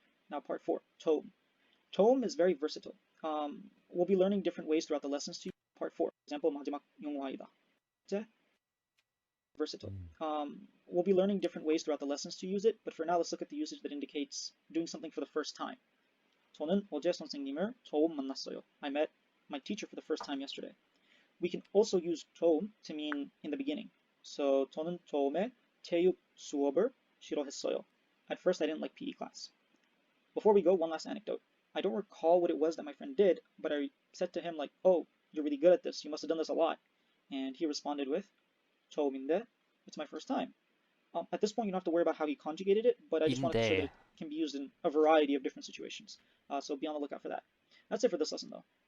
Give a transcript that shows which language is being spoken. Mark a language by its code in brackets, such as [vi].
[en] Now part 4, tome. Tome is very versatile. We'll be learning different ways throughout the lessons to use part 4. For example, [ko] 마지막 영화이다. [en] Versatile. We'll be learning different ways throughout the lessons to use it, but for now, let's look at the usage that indicates doing something for the first time. [ko] 저는 어제 선생님을 처음 만났어요. [en] I met my teacher for the first time yesterday. We can also use 처음 to mean in the beginning. [ko] So 저는 처음에 체육 수업을 싫어했어요. [en] At first, I didn't like PE class. Before we go, one last anecdote. I don't recall what it was that my friend did, but I said to him like, "Oh, you're really good at this. You must have done this a lot." And he responded with, 처음인데, it's my first time. At this point, you don't have to worry about how he conjugated it, but I just wanted to show that it can be used in a variety of different situations. So be on the lookout for that. That's it for this lesson, though.